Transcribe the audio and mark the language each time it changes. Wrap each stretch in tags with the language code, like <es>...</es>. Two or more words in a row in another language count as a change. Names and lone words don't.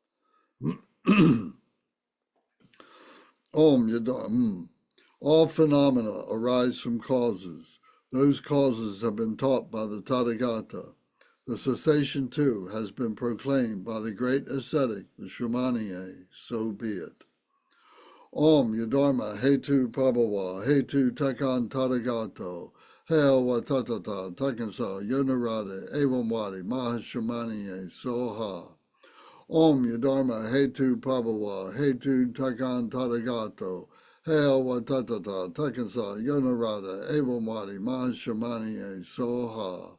<sa>Om Yada.</sa> <en>All phenomena arise from causes. Those causes have been taught by the Tathagata. The cessation, too, has been proclaimed by the great ascetic, the Shumaniye. So be it.</en> <sa>Om Yadharma Hetu Prabhava Hetu Takan Tathagato Heo Watatata Takansa Yonarada Evamwadi Mahashamaniye Soha. Om Yadharma Hetu Prabhava Hetu Takan Tathagato Heo Watatata Takansa Yonarada Evamwadi Mahashamaniye Soha.</sa>